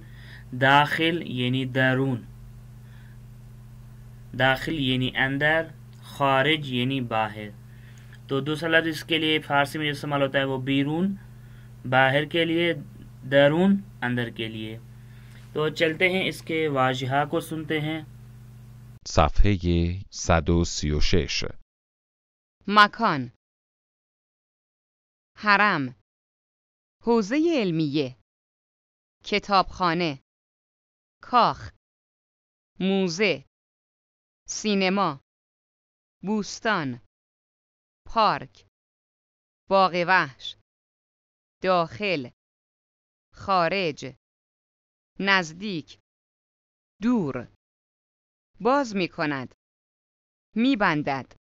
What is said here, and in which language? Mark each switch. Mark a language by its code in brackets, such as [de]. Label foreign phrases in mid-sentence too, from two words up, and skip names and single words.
[hi] दाखिल यानी दरून, दाखिल यानी अंदर, खारिज यानी बाहर। तो दूसरा लफ्ज़ इसके लिए फारसी में इस्तेमाल होता है वो बैरून, बाहर के लिए, दरून, अंदर के लिए। तो चलते हैं इसके वाजिहा को सुनते हैं। [fa] صفحه 136 مکان: حرم، حوزه علمیه، کتابخانه، کاخ، موزه، سینما، بوستان، پارک، باغ وحش، داخل، خارج، نزدیک، دور، باز می کند، می بندد.